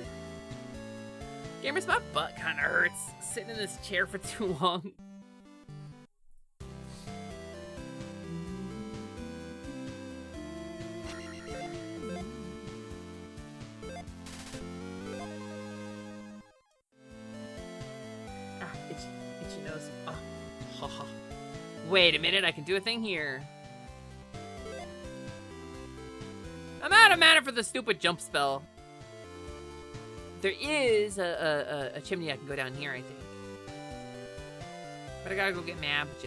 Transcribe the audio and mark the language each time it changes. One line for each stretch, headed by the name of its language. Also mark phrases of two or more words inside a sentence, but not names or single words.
English: Gamers, my butt kind of hurts sitting in this chair for too long. Itchy nose. Oh. Ha ha. Wait a minute, I can do a thing here. I'm out of mana for the stupid jump spell. There is a chimney I can go down here, I think. But I gotta go get magic.